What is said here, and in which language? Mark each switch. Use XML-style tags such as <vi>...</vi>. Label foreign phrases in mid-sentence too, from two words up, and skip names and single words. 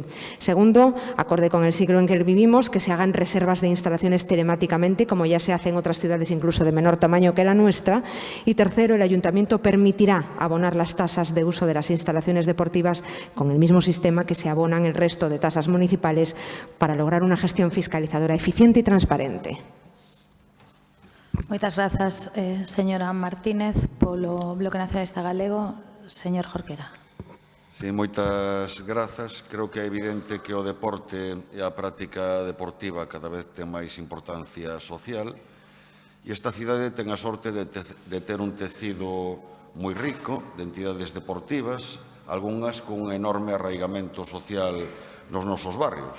<es>Segundo, acorde con el siglo en que vivimos, que se hagan reservas de instalaciones telemáticamente, como ya se hace en otras ciudades incluso de menor tamaño que la nuestra. Y tercero, el Ayuntamiento permitirá abonar las tasas de uso de las instalaciones deportivas con el mismo sistema que se abonan el resto de tasas municipales para lograr una gestión fiscalizadora eficiente y transparente.</es> <gl>Moitas grazas, señora Martínez. Polo Bloque Nacionalista Galego, señor Jorquera. Sí, moitas grazas. Creo que é evidente que o deporte e a práctica deportiva cada vez ten máis importancia social e esta cidade ten a sorte de ter un tecido moi rico de entidades deportivas, algunhas con un enorme arraigamento social nos nosos barrios.</gl>